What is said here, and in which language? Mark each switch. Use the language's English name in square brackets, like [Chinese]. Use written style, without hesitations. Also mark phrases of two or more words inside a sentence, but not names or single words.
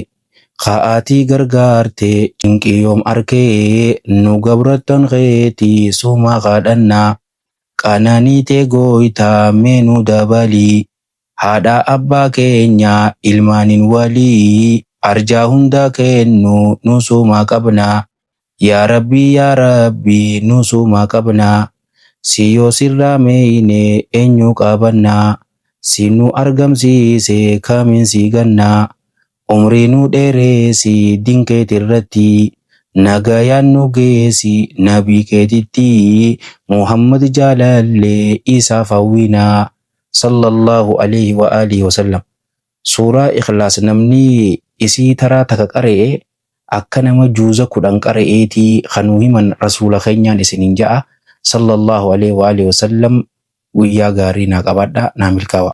[Oromo] Ka'aatii gargaarte cinqii yoom arkee nu gabrattan keetii suma kadhannaa qananii tee gooytaa meenuu dabalii haadha abbaa keenya ilmaanin walii arjaa hunda kennu nu suma qabnaa yaa rabbii nu suma qabnaa si yoo sirraa meeyne eenyu qabannaa si nu argamsiise kamiin si gannaa. Umriinu dheereesi dinkeet irratti nagayaan nu geesi nabii keetitti Muhammad jaalallee isaaf hawwinaa [Arabic] صلى الله عليه وآله وسلم. [Oromo] Suuraa Ikhlaas namni isii taraa taka qara'e akka nama juuza 10 qara'eetii kanuu himan rasuula keenyaan isiniin ja'a [Arabic] صلى الله عليه وآله وسلم. [Oromo] Guyyaa gaarii naa qabaadhaa naa milkaawa.